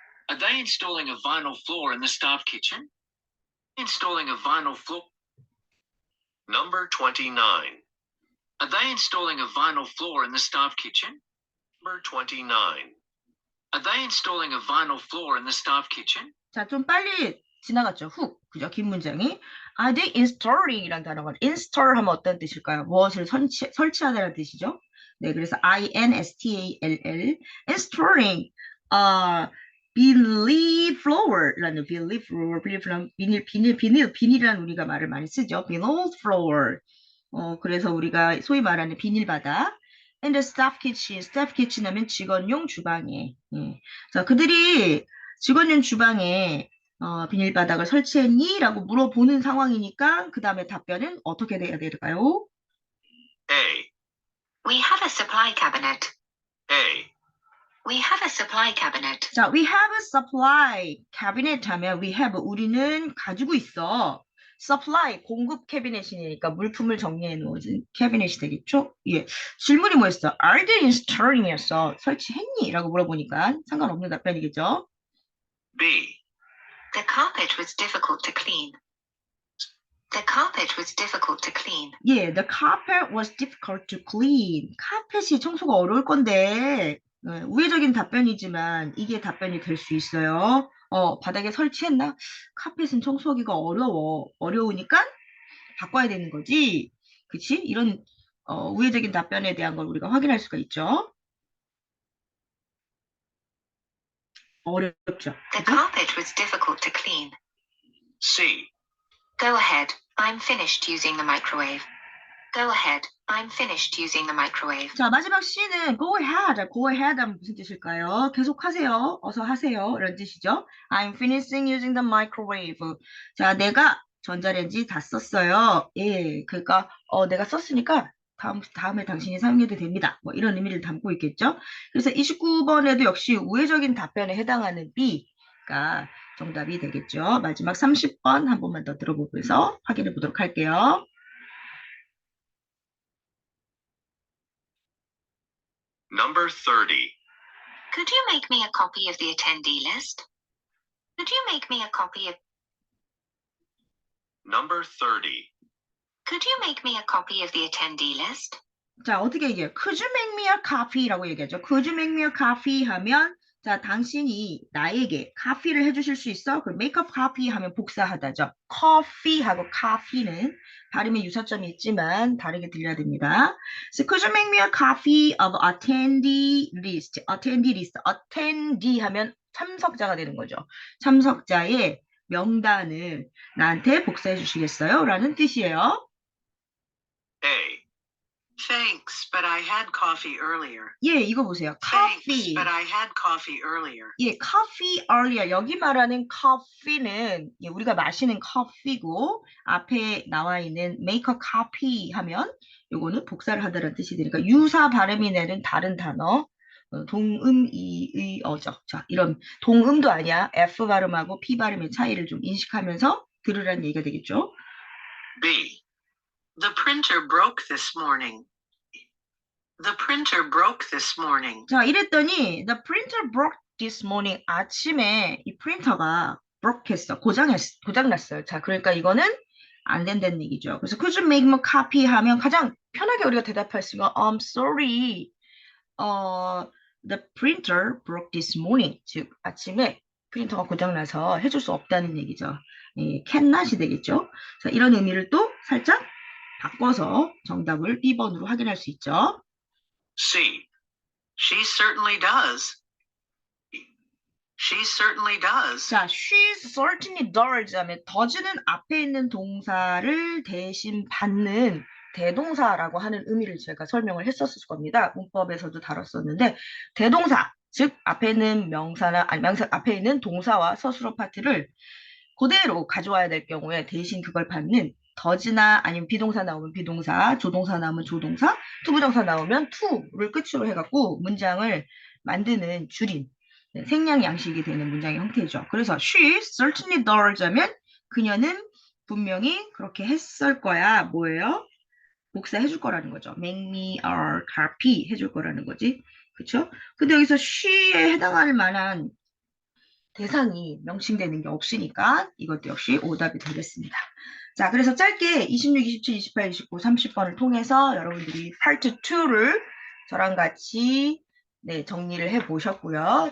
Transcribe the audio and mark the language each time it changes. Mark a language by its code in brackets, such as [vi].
[en] Are they installing a vinyl floor in the staff kitchen? Installing a vinyl floor. Number 29. Are they installing a vinyl floor in the staff kitchen? Number 29. Are they installing a vinyl floor in the staff kitchen? [ko] 자, 좀 빨리 지나갔죠. 훅. 그죠? 긴 문장이. [en] Are they installing [ko] 이란 단어가 [en] install [ko] 하면 어떤 뜻일까요? 무엇을 설치하다는 뜻이죠. 네, 그래서 [en] INSTALL installing [ko] 비닐 플로어라는 비닐이라는 우리가 말을 많이 쓰죠. 비닐 플로어. 그래서 우리가 소위 말하는 비닐 바닥. [en] And the staff kitchen [ko] 하면 직원용 주방에. 예. 자, 그들이 직원용 주방에 비닐 바닥을 설치했니? 라고 물어보는 상황이니까 그 다음에 답변은 어떻게 돼야 될까요? [en] A. We have a supply cabinet. A. We have a supply cabinet. 자, we have a supply cabinet [ko] 하면 [en] we have [ko] 우리는 가지고 있어. [en] supply, [ko] 공급 캐비넷이니까 물품을 정리해 놓은 캐비넷이 되겠죠? 예. 질문이 뭐였어? [en] Are they installing?이었어. [ko] 설치했니? 라고 물어보니까 상관없는 답변이겠죠? [en] B. The carpet was difficult to clean. The carpet was difficult to clean. 예, the carpet was difficult to clean. [ko] 카펫이 청소가 어려울 건데, 우회적인 답변이지만 이게 답변이 될 수 있어요. 바닥에 설치했나? 카펫은 청소하기가 어려워. 어려우니까 바꿔야 되는 거지. 그치? 이런 우회적인 답변에 대한 걸 우리가 확인할 수가 있죠. 어렵죠. [en] The [ko] 그죠? [en] carpet was difficult to clean. C. Go ahead. I'm finished using the microwave. Go ahead. I'm finished using the microwave. [ko] 자, 마지막 C는 [en] go ahead. go ahead [ko] 하면 무슨 뜻일까요? 계속 하세요. 어서 하세요. 이런 뜻이죠. [en] I'm finishing using the microwave. [ko] 자, 내가 전자레인지 다 썼어요. 예, 그러니까 내가 썼으니까 다음에 당신이 사용해도 됩니다. 뭐 이런 의미를 담고 있겠죠. 그래서 29번에도 역시 우회적인 답변에 해당하는 B가 정답이 되겠죠. 마지막 30번 한 번만 더 들어보면서 확인해 보도록 할게요. [en] Number 30. Could you make me a copy of the attendee list? Could you make me a copy of Number 30. Could you make me a copy of the attendee list? [ko] 자, 어떻게 얘기해요? [en] Could you make me a coffee [ko] 라고 얘기하죠. [en] Could you make me a coffee [ko] 하면 자, 당신이 나에게 커피를 해주실 수 있어? 그럼 [en] make a coffee [ko] 하면 복사하다죠. coffee하고 coffee는 발음에 유사점이 있지만 다르게 들려야 됩니다. [en] So could you make me a copy of attendee list? attendee list. [ko] attendee 하면 참석자가 되는 거죠. 참석자의 명단을 나한테 복사해 주시겠어요? 라는 뜻이에요. [en] A. Thanks, but I had coffee earlier. [ko] 예, 이거 보세요. [en] Thanks, coffee. but I had coffee earlier. 예, coffee earlier. [ko] 여기 말하는 coffee는 예, 우리가 마시는 커피고 앞에 나와 있는 [en] make a copy [ko] 하면 요거는 복사를 하다라는 뜻이 되니까 유사 발음이 내는 다른 단어 동음, 이의, 어죠. 자, 이런 동음도 아니야. F 발음하고 P 발음의 차이를 좀 인식하면서 들으라는 얘기가 되겠죠. [en] B. The printer broke this morning. The printer broke this morning. [ko] 자, 이랬더니 [en] the printer broke this morning. [ko] 아침에 이 프린터가 [en] broke [ko] 했어. 고장났어요. 자, 그러니까 이거는 안 된다는 얘기죠. [en] 그래서 could you make me a copy [ko] 하면 가장 편하게 우리가 대답할 수가 [en] I'm sorry. The printer broke this morning. [ko] 즉, 아침에 프린터가 고장나서 해줄 수 없다는 얘기죠. 예, [en] cannot [ko] 이 되겠죠. 자, 이런 의미를 또 살짝 바꿔서 정답을 B번으로 확인할 수 있죠. [en] C. She certainly does. She certainly does. [ko] 자, [en] she certainly does [ko] 하면 does는 앞에 있는 동사를 대신 받는 대동사라고 하는 의미를 제가 설명을 했었을 겁니다. 문법에서도 다뤘었는데 대동사, 즉 앞에 있는 명사나 아니 명사 앞에 있는 동사와 서술어 파트를 그대로 가져와야 될 경우에 대신 그걸 받는 does나 아니면 비동사 나오면 비동사, 조동사 나오면 조동사, 투부정사 나오면 to를 끝으로 해갖고 문장을 만드는 줄임, 생략 양식이 되는 문장의 형태죠. 그래서 [en] she certainly does [ko] 하면 그녀는 분명히 그렇게 했을 거야. 뭐예요? 복사해 줄 거라는 거죠. [en] make me a copy [ko] 해줄 거라는 거지. 그쵸? 근데 여기서 she에 해당할 만한 대상이 명칭되는 게 없으니까 이것도 역시 오답이 되겠습니다. 자, 그래서 짧게 26, 27, 28, 29, 30번을 통해서 여러분들이 파트 2를 저랑 같이 네, 정리를 해 보셨고요.